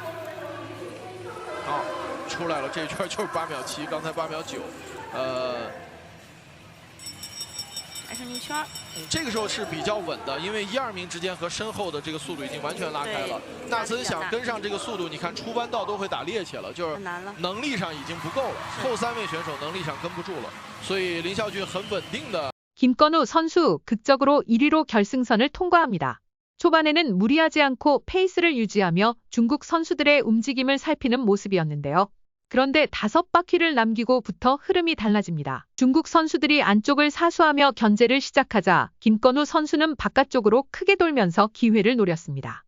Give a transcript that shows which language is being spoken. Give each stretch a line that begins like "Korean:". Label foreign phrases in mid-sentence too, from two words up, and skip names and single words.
Chinese: 出来了，这一圈就是8秒7，刚才8秒9。还剩1圈。这个时候是比较稳的，因为1、2名之间和身后的这个速度已经完全拉开了。纳森想跟上这个速度，你看出弯道都会打趔趄了，就是能力上已经不够了。后3位选手能力上跟不住了，所以林孝俊很稳定的。
Korean: 김건우 선수 극적으로 1위로 결승선을 통과합니다. 초반에는 무리하지 않고 페이스를 유지하며 중국 선수들의 움직임을 살피는 모습이었는데요. 그런데 5바퀴를 남기고부터 흐름이 달라집니다. 중국 선수들이 안쪽을 사수하며 견제를 시작하자 김건우 선수는 바깥쪽으로 크게 돌면서 기회를 노렸습니다.